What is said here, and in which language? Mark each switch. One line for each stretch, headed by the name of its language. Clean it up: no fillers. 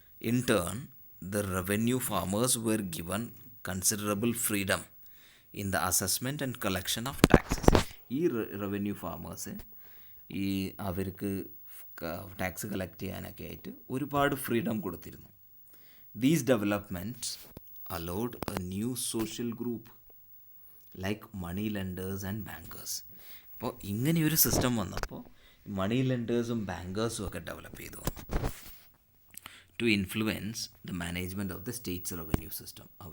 English: In turn the revenue farmers were given considerable freedom in the assessment and collection of taxes.
Malayalam: ഈ revenue farmers അവർക്ക് tax collect ചെയ്യാനൊക്കെ ആയിട്ട് ഒരുപാട് freedom കൊടുത്തിരുന്നു.
English: These developments allowed a new social group like money lenders and bankers.
Malayalam: അപ്പോൾ ഇങ്ങനെയൊരു system വന്നപ്പോൾ മണി ലെൻഡേഴ്സും ബാങ്കേഴ്സും ഒക്കെ ഡെവലപ്പ് ചെയ്തു വന്നു.
English: To influence the management of the state's revenue system.